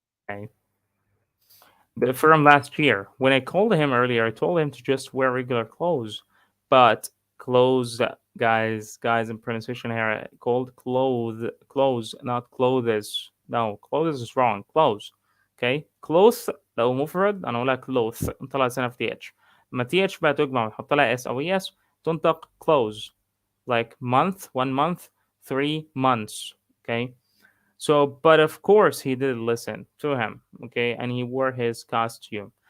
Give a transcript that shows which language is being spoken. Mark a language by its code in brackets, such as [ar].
[en] Okay. But from last year, when I called him earlier, I told him to just wear regular clothes, but clothes guys, in pronunciation here called clothes, not clothes. No, clothes is wrong. Clothes. Okay, [ar] clothes لو مفرد انا اقولها clothes، نطلع سنة في th. لما th بقى تجمع ونحط لها s او es تنطق clothes. [en] Like month, 1 month, 3 months. Okay. So, but of course, he did listen to him, okay, and he wore his costume.